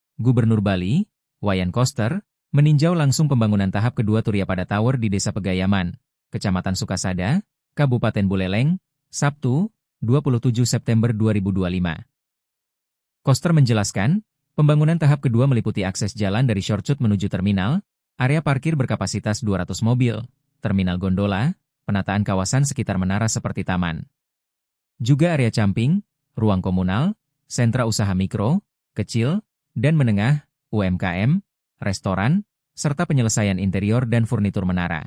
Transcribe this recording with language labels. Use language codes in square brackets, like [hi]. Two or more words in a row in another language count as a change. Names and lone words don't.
[id] Gubernur Bali, Wayan Koster, meninjau langsung pembangunan tahap kedua Turiyapada Tower di Desa Pegayaman, Kecamatan Sukasada, Kabupaten Buleleng, Sabtu, 27 September 2025. Koster menjelaskan, pembangunan tahap kedua meliputi akses jalan dari Shortcut menuju terminal, area parkir berkapasitas 200 mobil, terminal gondola, penataan kawasan sekitar menara seperti taman. Juga area camping, ruang komunal, sentra usaha mikro, kecil, dan menengah, UMKM, restoran, serta penyelesaian interior dan furnitur menara.